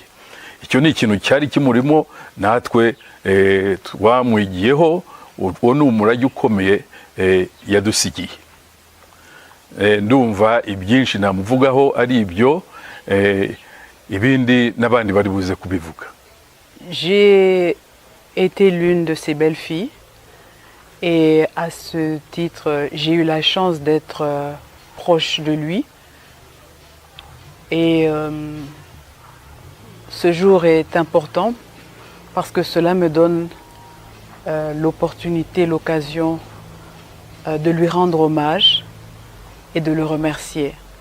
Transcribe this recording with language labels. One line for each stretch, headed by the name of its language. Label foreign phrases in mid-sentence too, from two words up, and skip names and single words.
Kinyarwanda: Icyo ni ikintu cyari kimurimo, natwe twamwigiyeho. Uwo ni umurage ukomeye yadusigiye. Ndumva ibyinshi namuvugaho ari ibyo, ibindi n'abandi bari buze kubivuga.
French: J'ai été l'une de ses belles-filles, et à ce titre, j'ai eu la chance d'être proche de lui. Et ce jour est important parce que cela me donne l'opportunité, l'occasion de lui rendre hommage et de le remercier.